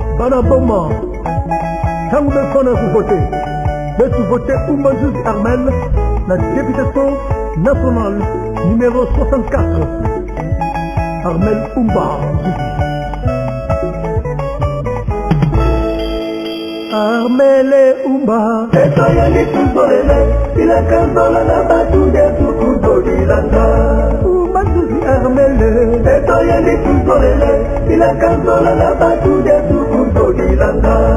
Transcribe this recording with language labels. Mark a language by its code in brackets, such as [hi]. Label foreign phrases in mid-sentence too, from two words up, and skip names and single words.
[fr] Banaboma, quand vous me voter, mais voter Oumbanzouzi Armel, la députation nationale numéro 64. Armel Oumba. Armel Oumba. [kg] Etoyeli tuzolele, ila kanzola na batu de tukuzolilanga. Oumbanzouzi Armel. Etoyeli tuzolele, ila kanzola na batu de tukuzolilanga.